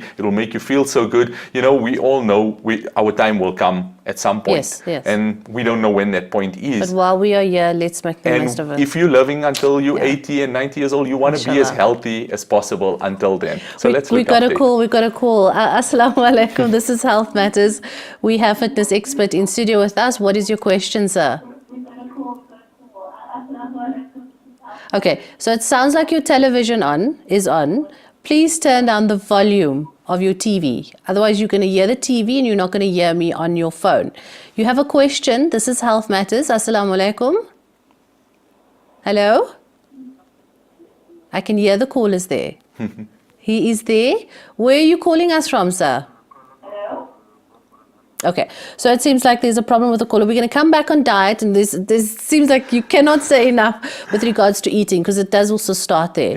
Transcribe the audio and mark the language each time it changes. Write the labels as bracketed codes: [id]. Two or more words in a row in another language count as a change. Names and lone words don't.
[en] It will make you feel so good. You know, we all know our time will come at some point. Yes, yes. And we don't know when that point But is. while we are here, let's make the most of And it. if you're living until you're 80 and 90 years old, you want to be as [ar] إن شاء الله. [en] healthy as possible until then. So let's we look got after a it. call. We got a call. [ar] السلام عليكم. [en] This is Health Matters. We have fitness expert in studio with us. What is your question, sir? Okay, so it sounds like your television is on. Please turn down the volume of your TV. Otherwise, you're going to hear the TV and you're not going to hear me on your phone. You have a question. This is Health Matters. [ar] السلام عليكم. [en] Hello? I can hear the call is there. He is there. Where are you calling us from, sir? Okay, so it seems like there's a problem with the caller. We're going to come back on diet, and this seems like you cannot say enough with regards to eating, because it does also start there.